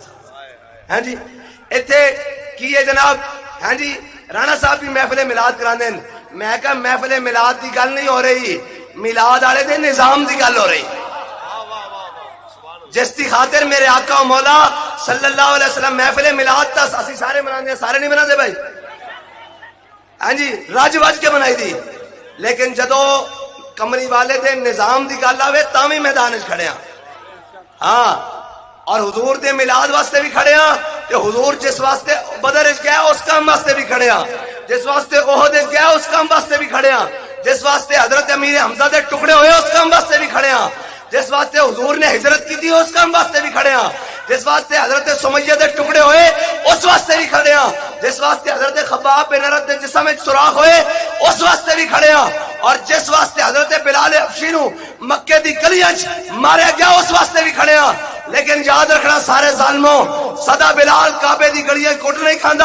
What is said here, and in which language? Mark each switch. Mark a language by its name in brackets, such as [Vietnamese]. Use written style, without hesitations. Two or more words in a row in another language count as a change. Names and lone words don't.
[Punjabi] ہاں جی ایتھے کی ہے جناب. ہاں جی رانا صاحب بھی محفل میلاد کراندے. میں کہا محفل میلاد دی گل نہیں ہو رہی میلاد والے دے نظام دی گل ہو رہی جس کی خاطر میرے آقا و مولا [Arabic] صلی اللہ علیہ وسلم [Punjabi] محفل میلاد تا اسی سارے مناندے سارے نہیں مناندے بھائی. ہاں جی رج وج کے منائی دی. لیکن جدو کمری والے دے نظام دی گل آوے تاں وی میدان وچ کھڑے ہاں. ہاں اور حضور دے میلاد واسطے بھی کھڑے ہاں کہ حضور جس واسطے بدر وچ گیا اس کام واسطے بھی کھڑے ہاں. جس واسطے احد وچ گیا اس کام واسطے بھی کھڑے ہاں. جس واسطے حضرت امیر حمزہ دے ٹکڑے ہوئے اس کام واسطے بھی کھڑے ہاں. جس واسطے حضور نے ہجرت کی تھی اس کام واسطے بھی کھڑے ہاں. جس واسطے حضرت سمیہ دے ٹکڑے ہوئے اس واسطے بھی کھڑے ہاں. جس واسطے حضرت خباب بن ارد دے جسم وچ سوراخ ہوئے اس واسطے بھی کھڑے ہاں. اور جس واسطے حضرت بلال حبشی نو مکے دی گلیاں وچ ماریا گیا اس واسطے بھی کھڑے ہاں. لیکن یاد رکھنا سارے ظالموں سدا بلال کعبے دی گلیاں کوٹ نہیں کھاندا.